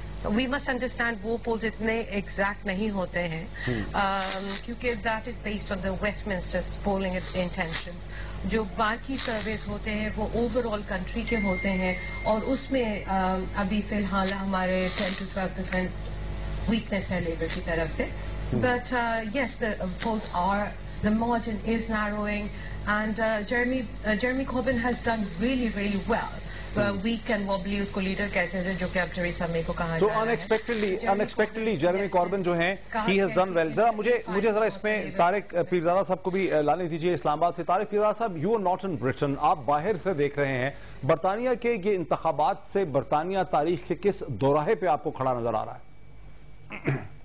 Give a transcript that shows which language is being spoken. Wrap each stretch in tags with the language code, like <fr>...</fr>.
<en>we must understand</en> <ur>وہ poles اتنے exact نہیں ہوتے ہیں کیونکہ</ur> <en>That is based on the Westminster polling intentions.</en> <ur>جو باقی سرویز ہوتے ہیں وہ اوور آل کنٹری کے ہوتے ہیں, اور اس میں ابھی فی الحال ہمارے 10 to 12% ویکنیس ہے لیبر کی طرف سے.</ur> <en>But yes, the polls are, the margin is narrowing, and Jeremy Corbyn has done really, really well. Weak and wobbly</en> <ur>اس کو لیڈر کہتے ہیں, جو کہ اب تھریسا مے کو کہا جا رہا ہے.</ur> <en>تو unexpectedly Jeremy Corbyn جو ہیں he has done well.</en> <ur>مجھے ذرا اس میں طارق پیرزادہ صاحب کو بھی لانے دیجیے اسلام آباد سے. طارق پیرزادہ صاحب,</ur> <en>you are not in Britain,</en> <ur>آپ باہر سے دیکھ رہے ہیں برطانیہ کے یہ انتخابات سے برطانیہ تاریخ کے کس دوراہے پہ آپ کو کھڑا نظر آ رہا ہے؟</ur>